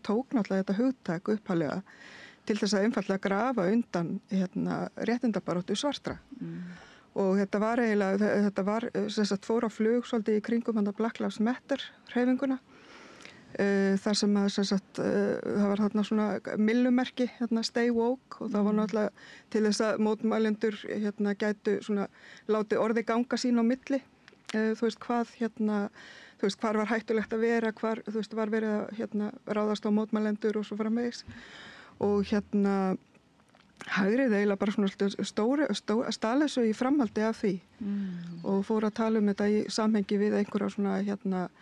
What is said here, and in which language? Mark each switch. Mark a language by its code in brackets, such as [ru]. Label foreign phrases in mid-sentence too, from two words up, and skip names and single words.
[is] tók náttúrulega þetta hugtak upphaflega til þess að einfaldlega grafa undan réttindabaráttu svartra og þetta var eiginlega þetta var fór á flug svolítið í kringum Black Lives Matter hreyfinguna þar sem að það var þarna svona millumerki [en] stay woke [is] og það var náttúrulega til þess að mótmælendur gætu svona látið orði ganga sín á milli þú veist hvað þú veist hvar var hættulegt að vera hvar þú veist var verið að ráðast á mótmælendur og svo framvegis og hægrið eiginlega bara svona stala þessu í framhaldi af því og fór að tala um þetta í samhengi við einhverja svona